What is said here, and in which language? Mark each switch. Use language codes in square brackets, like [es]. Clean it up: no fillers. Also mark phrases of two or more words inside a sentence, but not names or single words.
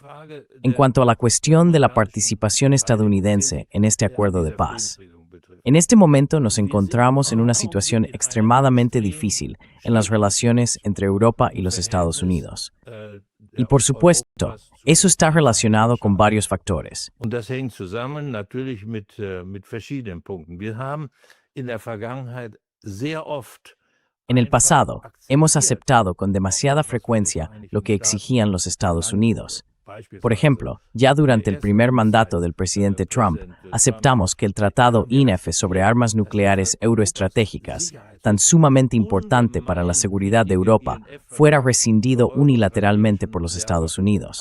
[es] En cuanto a la cuestión de la participación estadounidense en este acuerdo de paz, en este momento nos encontramos en una situación extremadamente difícil en las relaciones entre Europa y los Estados Unidos. Y por supuesto, eso está relacionado con varios factores. [de] Und das hängt zusammen natürlich mit verschiedenen Punkten. Wir haben in der Vergangenheit sehr oft [es] En el pasado, hemos aceptado con demasiada frecuencia lo que exigían los Estados Unidos. Por ejemplo, ya durante el primer mandato del presidente Trump, aceptamos que el Tratado INF sobre armas nucleares euroestratégicas, tan sumamente importante para la seguridad de Europa, fuera rescindido unilateralmente por los Estados Unidos.